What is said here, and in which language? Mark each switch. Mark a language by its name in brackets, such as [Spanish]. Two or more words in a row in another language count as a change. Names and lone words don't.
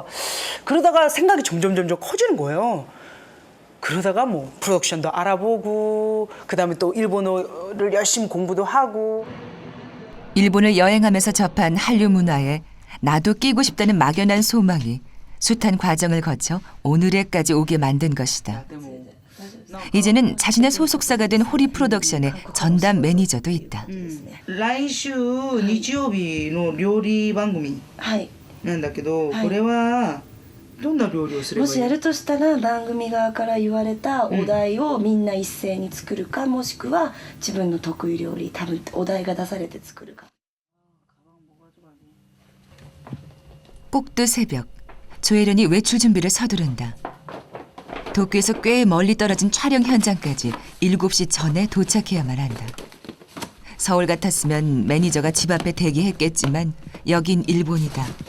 [Korean] 그러다가 생각이 점점 커지는 거예요. 그러다가 뭐 프로덕션도 알아보고 그다음에 또 일본어를 열심히 공부도 하고. 일본을 여행하면서 접한 한류 문화에 나도 끼고 싶다는 막연한 소망이 숱한 과정을 거쳐 오늘에까지 오게 만든 것이다. 이제는 자신의 소속사가 된 호리 프로덕션의 전담 매니저도 있다. [Japanese] 来週日曜日の料理番組なんだけど、これはどんな料理をすればいい？もしやるとしたら番組側から言われたお題をみんな一斉に作るか、もしくは自分の得意料理多分お題が出されて作るか。 [Korean] 꼭두 새벽, 조혜련이 외출 준비를 서두른다. 도쿄에서 꽤 멀리 떨어진 촬영 현장까지 7시 전에 도착해야만 한다. 서울 같았으면 매니저가 집 앞에 대기했겠지만 여긴 일본이다.